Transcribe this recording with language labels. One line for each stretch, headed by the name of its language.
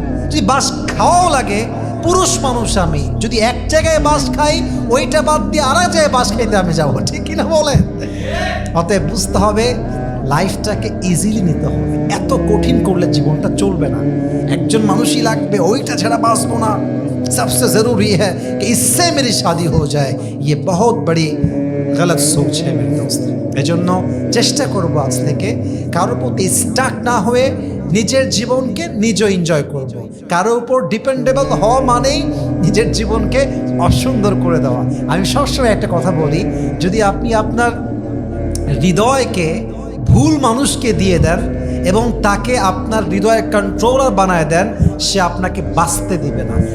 Bangla: যদি বাস খাওয়াও লাগে, পুরুষ মানুষ আমি, যদি এক জায়গায় বাস খাই ওইটা বাদ দিয়ে আর এক জায়গায় বাস খাইতে আমি যাবো, ঠিক কিনা বলেন? অতএব বুঝতে হবে লাইফটাকে ইজিলি নিতে হবে, এত কঠিন করলে জীবনটা চলবে না। একজন মানুষই লাগবে, ওইটা ছাড়া বাঁচবো না।
Hindi: सबसे ज़रूरी है कि इससे मेरी शादी हो जाए, ये बहुत बड़ी गलत सोच है मेरे दोस्त।
Bangla: এজন্য চেষ্টা করবো আজ থেকে কারোর প্রতি স্টাক না হয়ে নিজের জীবনকে নিজে এনজয় করব। কারোর উপর ডিপেন্ডেবল হওয়া মানেই নিজের জীবনকে অসুন্দর করে দেওয়া। আমি সবসময় একটা কথা বলি, যদি আপনি আপনার হৃদয়কে ভুল মানুষকে দিয়ে দেন এবং তাকে আপনার হৃদয়ের কন্ট্রোলার বানায় দেন, সে আপনাকে বাঁচতে দিবে না।